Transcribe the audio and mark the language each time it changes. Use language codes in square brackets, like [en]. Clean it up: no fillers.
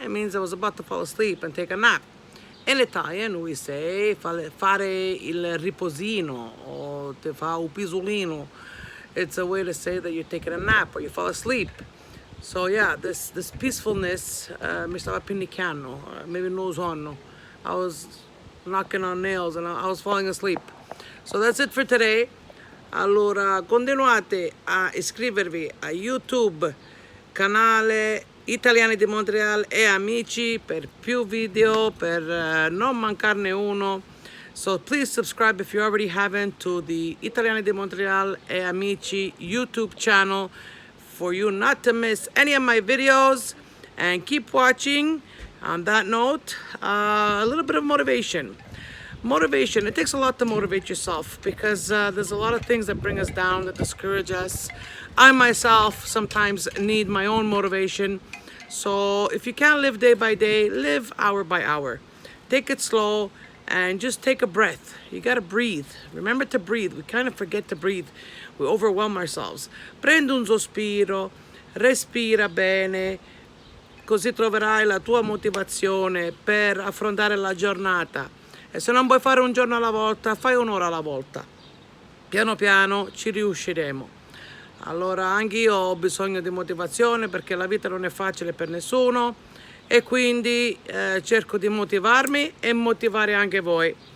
[en] It means I was about to fall asleep and take a nap. In Italian we say [it] fare il riposino [en] or [it] te fa un pisulinu. [en] It's a way to say that you're taking a nap or you fall asleep. So yeah, this peacefulness, [it] mi stava appinicchiando, [en] maybe [it] non sonno. [en] I was knocking on nails and I was falling asleep. So that's it for today. [it] Allora, continuate a iscrivervi a YouTube, canale Italiani di Montreal e Amici per più video, per non mancarne uno. [en] So please subscribe if you already haven't to the Italiani di Montreal e Amici YouTube channel for you not to miss any of my videos, and keep watching. On that note, a little bit of motivation. Motivation, it takes a lot to motivate yourself because there's a lot of things that bring us down, that discourage us. I myself sometimes need my own motivation. So if you can't live day by day, live hour by hour. Take it slow and just take a breath. You gotta breathe. Remember to breathe. We kind of forget to breathe. We overwhelm ourselves. [it] Prendi un sospiro, respira bene, così troverai la tua motivazione per affrontare la giornata. E se non vuoi fare un giorno alla volta, fai un'ora alla volta. Piano piano ci riusciremo. Allora anch'io ho bisogno di motivazione perché la vita non è facile per nessuno e quindi cerco di motivarmi e motivare anche voi.